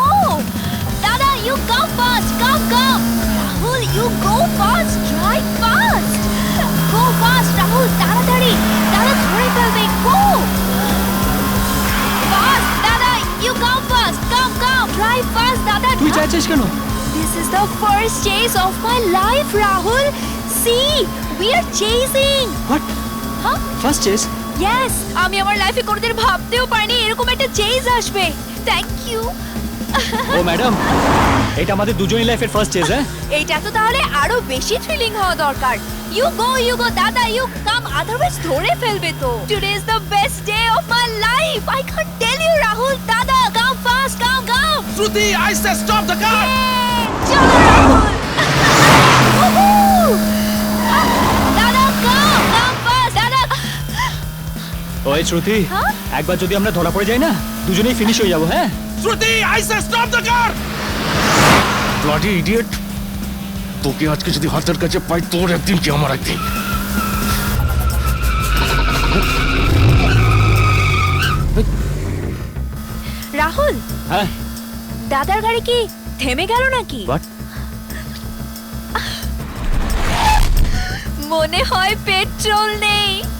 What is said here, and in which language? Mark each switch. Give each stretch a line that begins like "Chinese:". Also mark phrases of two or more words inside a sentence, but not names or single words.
English: Dada, you go fast, go, go! Rahul, you go fast, drive fast! Go fast,
Bangla: Rahul, তাড়াতাড়ি! দাদা ধরে ফেলবে,
English: go! Fast, Dada, you go fast, go, go! Drive fast, Dada!
Bangla: তুই চাইছিস কেন?
English: This is the first chase of my life, Rahul! See, we are chasing! হোয়াট? Huh? first chase? Yes!
Bangla: আমি আমার লাইফে কোনোদিন ভাবতেও পারিনি এরকম একটা চেজ আসবে।
English: thank you.
Bangla: ও ম্যাডাম, এটা আমাদের দুজনের লাইফের
English: first chase.
Bangla: হ্যাঁ, এইটা তো তাহলে আরো বেশি থ্রিলিং হওয়া দরকার।
English: you go
Bangla: দাদা,
English: you come, otherwise
Bangla: ধরে ফেলবে তো।
English: today is the best day of my life. I can't tell you Rahul, Dada come fast, come come. Shruti, I said stop the car!
Bangla: চলো রাহুল। উহু!
English: Dada come fast, Dada.
Bangla: ওই শ্রুতি, হ্যাঁ? একবার যদি আমরা ধরা পড়ে যাই না, দুজনেই ফিনিশ হয়ে যাবো। হ্যাঁ,
English: Shruti, I said stop the car! Bloody idiot!
Bangla: তোকে আজকে যদি হাতের কাছে পাই, তোর একদিন কি আমার একদিন। রাহুল, হ্যাঁ। দাদার গাড়ি কি থেমে গেল নাকি?
English: হোয়াট?
Bangla: মনে হয় পেট্রোল নেই।